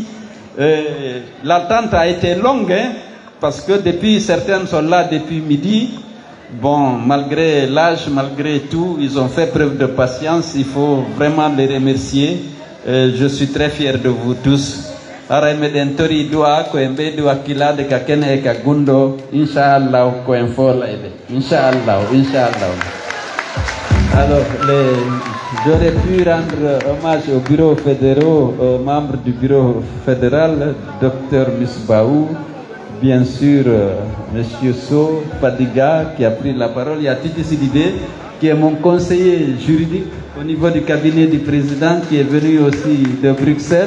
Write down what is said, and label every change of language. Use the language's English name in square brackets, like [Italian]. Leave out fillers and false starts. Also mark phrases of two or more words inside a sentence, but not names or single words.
[French] L'attente a été longue, hein, parce que certains sont là depuis midi. Bon, malgré l'âge, malgré tout, ils ont fait preuve de patience. Il faut vraiment les remercier. Je suis très fier de vous tous. [Fula] Ara meɗen tori du'a ko en ɓeydi wakkilade ka kene e ka gundo inchallah ko en folayɓe inchallah. [French] Alors j'aurais pu rendre hommage au bureau fédéraux, aux membres du bureau fédéral, Dr Misbaou, bien sûr Monsieur So Fadiga qui a pris la parole, il y a Titi Sidibé qui est mon conseiller juridique au niveau du cabinet du président qui est venu aussi de Bruxelles.